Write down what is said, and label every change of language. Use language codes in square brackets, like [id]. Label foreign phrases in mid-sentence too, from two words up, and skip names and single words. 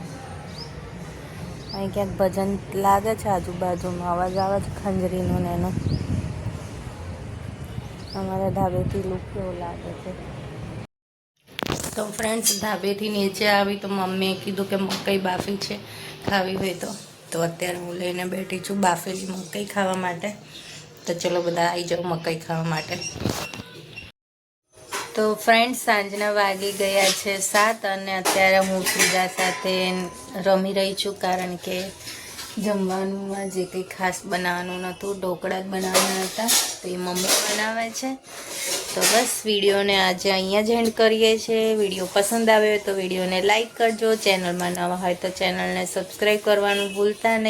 [gu] અહીં ક્યાંક ભજન લાગે છે, આજુબાજુમાં અવાજ આવે છે ખંજરીનો ને એનો। અમારા ઢાબેથી લુક કેવો લાગે છે। તો ફ્રેન્ડ્સ ઢાબેથી નીચે આવી તો મમ્મીએ કીધું કે મકઈ બાફી છે, ખાવી હોય તો અત્યારે હું લઈને બેઠી છું બાફેલી મકઈ ખાવા માટે। તો ચલો બધા આઈ જાઓ મકઈ ખાવા માટે। તો ફ્રેન્ડ્સ સાંજના વાગી ગયા છે 7 અને અત્યારે હું શ્રીજા સાથે રમી રહી છું, કારણ કે જમવાનુંમાં જે કંઈ ખાસ બનાવવાનું નહોતું, ઢોકળા જ બનાવવાના હતા, તો એ મમ્મી બનાવે છે। તો બસ વિડીયોને આજે અહીંયા જ એન્ડ કરીએ છીએ। વિડીયો પસંદ આવ્યો હોય તો વિડીયોને લાઇક કરજો, ચેનલમાં નવા હોય તો ચેનલને સબસ્ક્રાઈબ કરવાનું ભૂલતા નહીં।